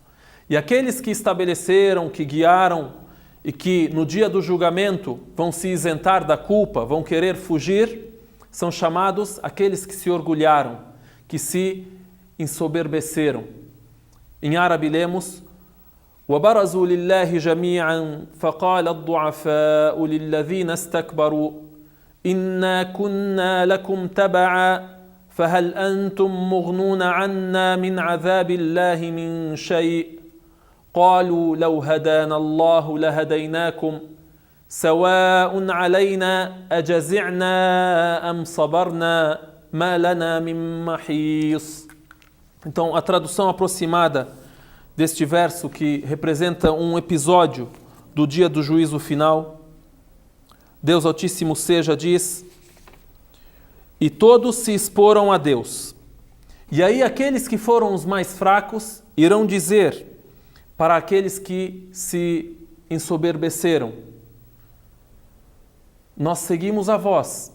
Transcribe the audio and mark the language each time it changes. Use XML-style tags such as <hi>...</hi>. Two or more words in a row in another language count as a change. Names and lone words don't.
<pt>E aqueles que estabeleceram, que guiaram e que no dia do julgamento vão se isentar da culpa, vão querer fugir, são chamados aqueles que se orgulharam, que se ensoberbeceram. Em árabe lemos:</pt> <ar>وَبَرَزُوا لِلَّهِ جَمِيعًا فَقَالَ الضُّعَفَاءُ لِلَّذِينَ اسْتَكْبَرُوا إِنَّا كُنَّا لَكُمْ تَبَعًا فهل أنتم مغنون عنا من عذاب الله من شيء قالوا لو هدانا الله لهديناكم سواء علينا أجزعنا أم صبرنا ما لنا من محيص.</ar> <pt>Então, a tradução aproximada deste verso, que representa um episódio do dia do juízo final, Deus Altíssimo Seja diz: e todos se exporam a Deus. E aí aqueles que foram os mais fracos irão dizer para aqueles que se ensoberbeceram: nós seguimos a vós.</pt>